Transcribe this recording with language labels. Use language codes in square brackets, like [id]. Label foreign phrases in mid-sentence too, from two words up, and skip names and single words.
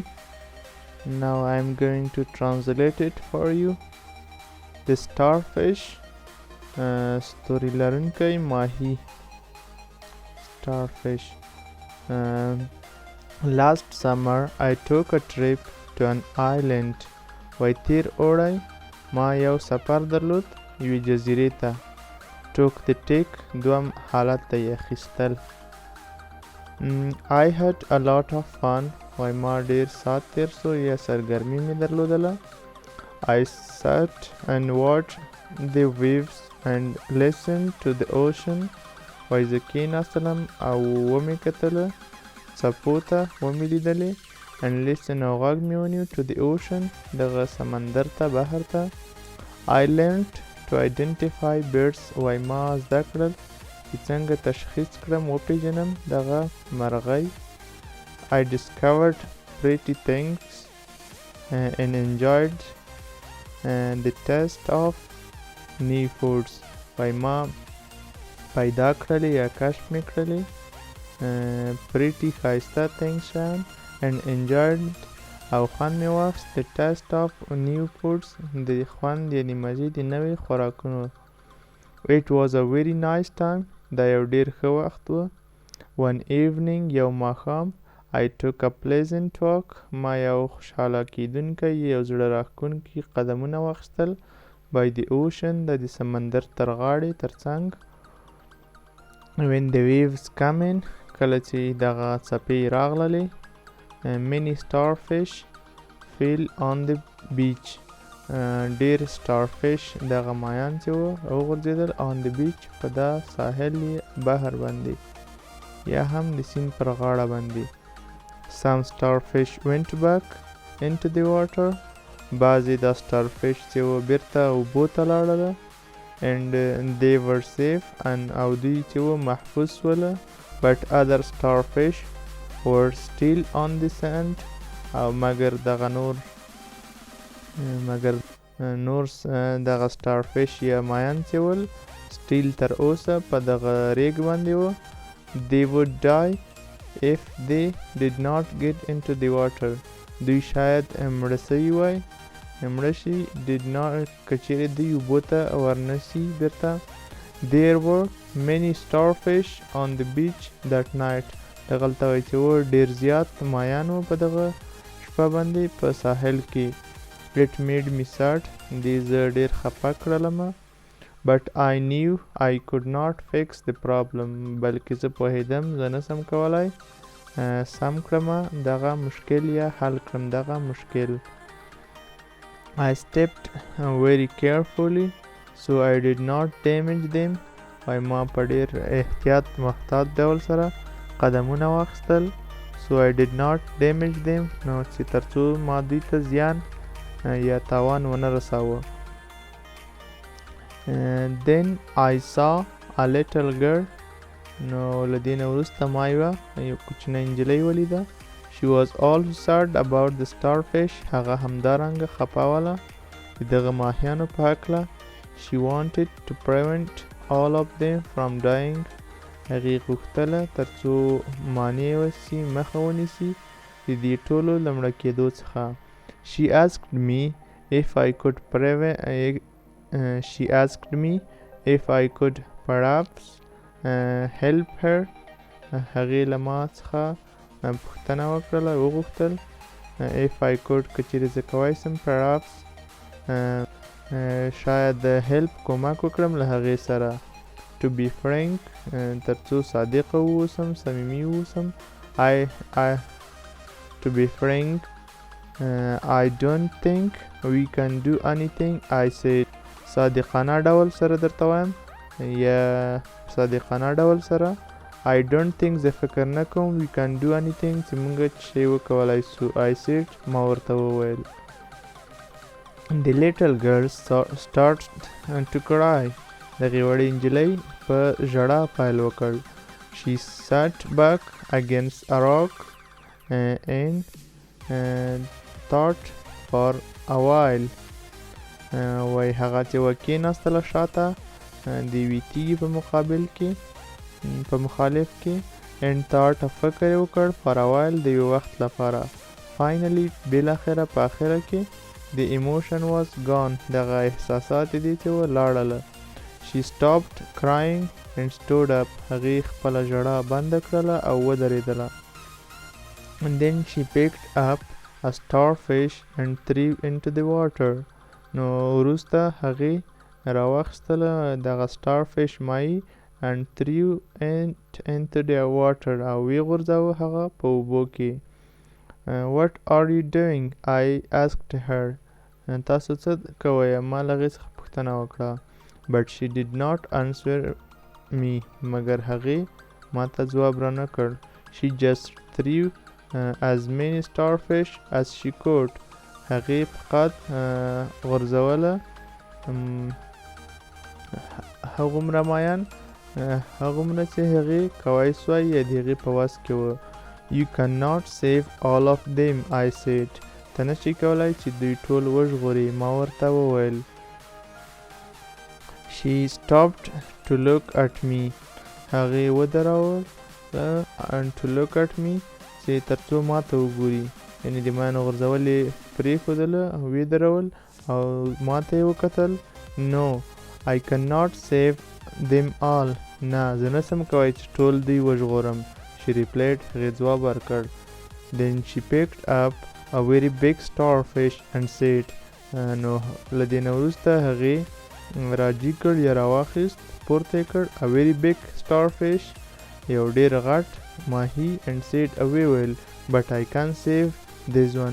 [en] Now I am going to translate it for you. The Starfish. Story [ps] لرونکی ماهی. [en] Starfish. Last summer I took a trip to an island. [ps] وای تیر اوړی ما یو سفر درلود یوې جزیرې ته. [en] Took the take [ps] دوم حالت ته یې اخیستل. [en] I had a lot of fun. [ps] وای ما ډیر ساعت تیر سو یا سرګرمي مې درلودله. [en] I sat and watched the waves and listened to the ocean. [ps] وای زه کېناستلم او ومې کتله څپو ته ومې لیدلې. [en] And listen [ps] او غږ مې ونیو [en] to the ocean [ps] دغه سمندر ته بحر ته. [en] I learned to identify birds. [ps] وای ما زده کړل چې څنګه تشخیص کړم وپېژنم دغه مرغۍ. [en] I discovered pretty things and enjoyed the taste of new foods. [ps] وای ما پیدا کړلې یا کشف مې کړلې pretty ښایسته things شیان [en] and enjoyed [ps] او خوند مې واخیست [en] the taste of new foods [ps] د خوند یعنې مزې د نوې خوراکونو. [en] It was a very nice time. [ps] دا یو ډیر ښه وخت و. [en] One evening [ps] یو ماښام [en] I took a pleasant walk. [ps] ما یو خوشحاله کیدونکی یو زړه راښکونکي قدمونه واخیستل [en] by the ocean [ps] د سمندر تر غاړې تر څنګ. [en] When the waves come in [ps] کله چې دغه څپې راغللې [en] many starfish fell on the beach. [ps] ډیر starfish دغه مایان چې و وغورځېدل [en] on the beach [ps] په دا ساحل بحر باندې یا هم د سیند پر غاړه باندې. [en] Some starfish went back into the water. [ps] بعضې دا starfish چې و بیرته اوبو ته لاړله [en] and they were safe and [ps] او دوی چې و محفوظ شوله. [en] But other starfish were still on the sand. [ps] او مګر دغه نور دغه starfish یا مایان چې ول still تر اوسه په دغه ریګ باندې و. [en] They would die if they did not get into the water. [ps] دوی شاید مړه سوي وای مړه شي [en] did not [ps] کچېرې دوی اوبو ته ورنشي بیرته. [en] There were many starfish on the beach that night. [ps] دغلته وایي چې و ډېر زیات مایان وو په دغه شپه باندې په ساحل کې. [en] It made me sad. [ps] دې زه ډېر خفه کړلمه. [en] But I knew I could not fix the problem. [ps] بلکې زه پوهېدم زه نسم کولی سم کړمه دغه مشکل یا حل کړم دغه مشکل. [en] I stepped very carefully so I did not damage them. [ps] وای ما په ډېر احتیاط محتاط ډول سره قدمونه واخیستل. [en] So I did not damage them. [ps] نو چې تر څو ما دوی ته زیان یا تاوان ونه رساوه. [en] Then I saw a little girl. [ps] نو له دې نه وروسته ما یو کوچنۍ نجلۍ ولیده. [en] She was also sad about the starfish. [ps] هغه همدارنګه خفه وله د دغه ماهیانو په هکله. [en] She wanted to prevent all of them from dying. [ps] هغې غوښتله تر څو مانع وسي مخه ونیسي د دې ټولو له مړه کېدو څخه. [en] She asked me if I could perhaps help her. [ps] هغې له ما څخه پوښتنه وکړله وغوښتل [en] if I could [ps] کچېرې زه کولی سم perhaps شاید help کومک وکړم له هغې سره. [en] To be frank [ps] تر څو صادقه واوسم صمیمي واوسم. [en] To be frank I don't think we can do anything. I said [ps] صادقانه ډول سره درته وایم یا صادقانه ډول سره [en] I don't think [ps] زه فکر نه کوم [en] we can do anything [ps] چې موږ شی وکولای سو. [en] I said [ps] ما ورته وویل. [en] The little girl started to cry. [ps] دغې وړې نجلۍ په ژړا پیل وکړ. [en] She sat back against a rock and thought for a while. [ps] وای هغه چې وکېناستله شاته د یوې تیږې په مقابل کې په مخالف کې [en] and thought [ps] فکر یې وکړ [en] for a while [ps] د یو وخت لپاره. [en] Finally [ps] بالاخره په آخره کې [en] the emotion was gone. [ps] دغه احساسات دي چې ولاړله. [en] She stopped crying and stood up. [ps] هغې خپله ژړا بنده کړله او ودرېدله. [en] And then she picked up a starfish and threw into the water. [ps] نو وروسته هغې راواخیستله دغه starfish ماهي [en] and threw it into the water [ps] او ویې غورځاوه هغه په اوبو کې. [en] What are you doing? I asked her. [ps] تاسو څه کوئ؟ ما له هغې څخه پوښتنه وکړه. [en] But she did not answer me. [ps] مګر هغې ما ته ځواب رانه کړ. [en] She just threw as many starfish as she could. [ps] هغې فقط غورځوله هغومره مایان هغومره چې هغې کوای سوای یا د هغې په وس کې وه. [en] You cannot save all of them. I said. [ps] ته نشي کولی چې دوی ټول وژغورې. ما ورته وویل. [en] She stopped to look at me. [ps] هغې ودرول [en] and to look at me [ps] چې تر څو ما ته وګوري. یعنې د مایانو غورځول یې پرېښودله او ویې درول او ما ته یې وکتل. [en] No, I cannot save them all. [ps] نه زه نسم کوی چې ټول دوی وژغورم. [en] She replied. [ps] هغې ځواب ورکړ. [en] Then she picked up a very big starfish and said. [ps] نو له دې نه وروسته هغې راجي کړ یا راواخیست پورته یې کړ [en] a very big starfish [ps] یو ډېر غټ ماهي [en] and said [ps] او ویې ویل [en] but I can't save this one.